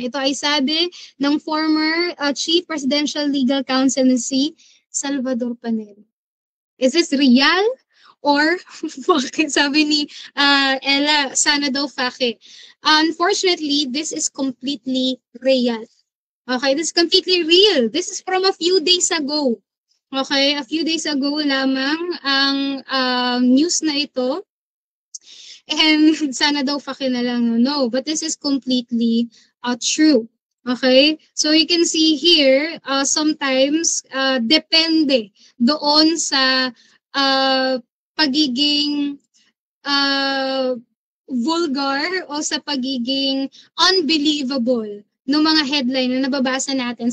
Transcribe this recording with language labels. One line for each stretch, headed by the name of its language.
Filipino: Ito ay sabi ng former Chief Presidential Legal Counsel na si Salvador Panelo.
English: Is this real? Or,
Filipino: sabi ni Ella, sana daw
English: fake. Unfortunately, this is completely real. Okay, this is completely real. This is from a few days ago. Okay, a few days ago
Filipino: lamang ang
English: news
Filipino: na ito. And sana daw fake na lang.
English: No, but this is completely true.
Filipino: Okay?
English: So you can see here, sometimes
Filipino: depende doon sa pagiging vulgar o sa pagiging unbelievable ng mga headline na nababasa natin.